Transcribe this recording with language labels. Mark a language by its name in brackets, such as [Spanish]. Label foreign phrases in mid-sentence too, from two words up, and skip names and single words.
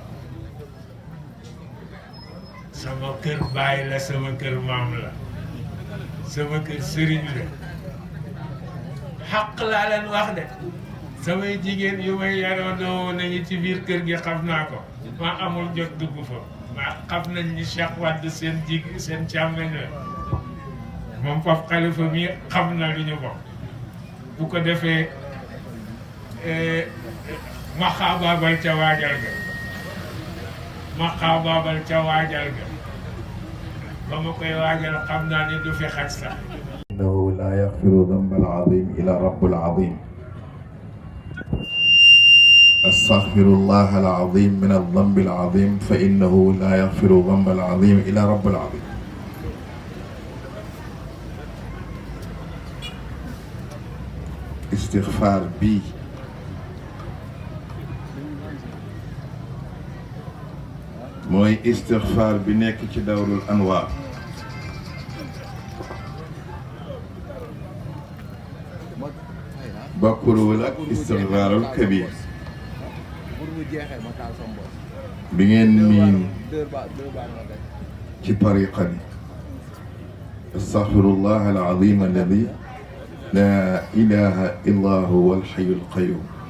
[Wolof] sama kër baay la sama kër maam la sama kër sëriñ la xaq laa leen wax de samay jigéen yu may yaroo doo nañu ci biir kër gi xam naa ko maa amul jot dugg fa maa xam nañ ni Cheikh Wade seen seen càmmeñ la moom foofu xalifa mi xam na lu ñu bokk bu ko defee ma xaabaabal ca waajal ga ma xaabaabal ca waajal ga ba ma koy waajal xam naa ni du fi xaj sax [Arabic] إنه لا يغفر ذنب العظيم إلى رب العظيم أستغفر الله العظيم من الذنب العظيم فإنه لا يغفر ذنب العظيم إلى رب العظيم استغفار بي [Wolof] mooy istixfaar bi nekk ci dawrul anwaar bokkuwul ak istixfaarul kabiir bi ngeen miin ci tariqa bi [Arabic] أستغفر الله العظيم الذي لا إله إلا هو الحي القيوم